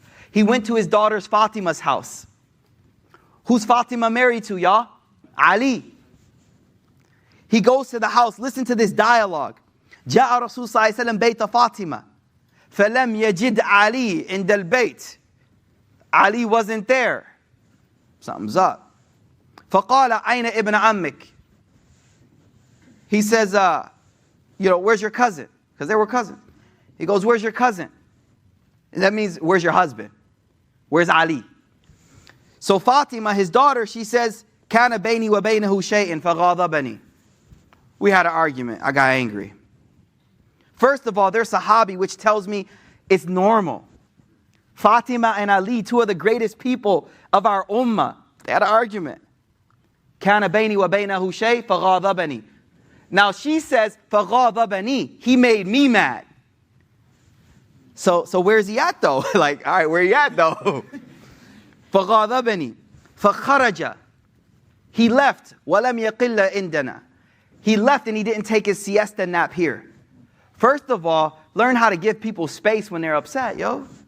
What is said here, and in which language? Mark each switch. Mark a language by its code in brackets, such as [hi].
[en] He went to his daughter's Fatima's house. Who's Fatima married to, y'all? Ali. He goes to the house. Listen to this dialogue. [ar] جاء رسول صلى الله عليه وسلم بيت فاطمة فلم يجد علي عند البيت. [en] Ali wasn't there. Something's up. [ar] فقال أين ابن عمك? [en] He says, where's your cousin? Because they were cousins. He goes, where's your cousin? And that means, where's your husband? Where's Ali? So Fatima, his daughter, she says, [ar] كان بيني وبينه شيء فغاضبني. [en] We had an argument. I got angry. First of all, there's Sahabi, which tells me it's normal. Fatima and Ali, two of the greatest people of our ummah, they had an argument. [ar] كان بيني وبينه شيء فغاضبني. [en] Now she says, [ar] فغاضبني. [en] He made me mad. So where's he at though? Like, all right, where he at though? [ar] فغاضبني فخرج. [en] He left. [ar] ولم يقل عندنا. [en] He left and he didn't take his siesta nap here. First of all, learn how to give people space when they're upset, yo.